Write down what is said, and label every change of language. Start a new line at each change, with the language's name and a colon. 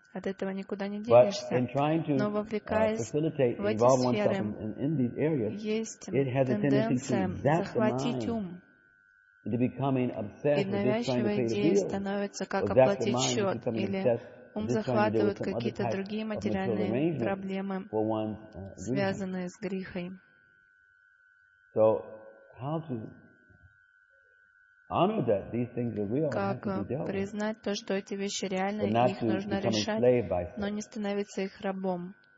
Russian: От этого никуда не денешься. Но вовлекаясь в эти сферы, есть тенденция захватить ум. И навязчивые идеи становятся как оплатить счет, или ум захватывает какие-то другие материальные проблемы, связанные с грехой.
English: So, how to honor that these things are real.
Russian: Как признать то, что эти вещи реальны, их нужно решать, но не становиться их рабом.